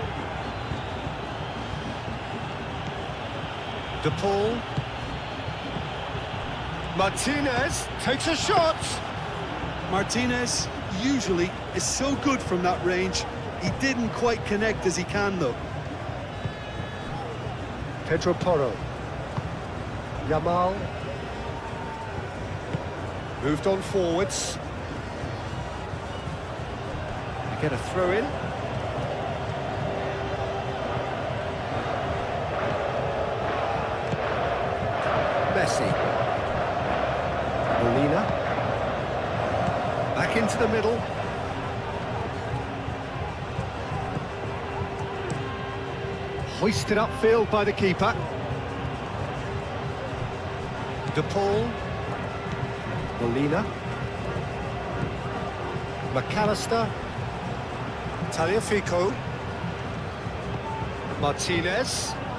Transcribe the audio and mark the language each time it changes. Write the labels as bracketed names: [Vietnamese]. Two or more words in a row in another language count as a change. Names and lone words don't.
[English] De Paul. Martinez takes a shot. Martinez usually is so good from that range. He didn't quite connect as he can, though. Pedro Porro. Yamal. Moved on forwards. They get a throw in. Messi. Molina. Back into the middle. Hoisted upfield by the keeper. De Paul. Molina. McAllister. Tagliafico. Martinez.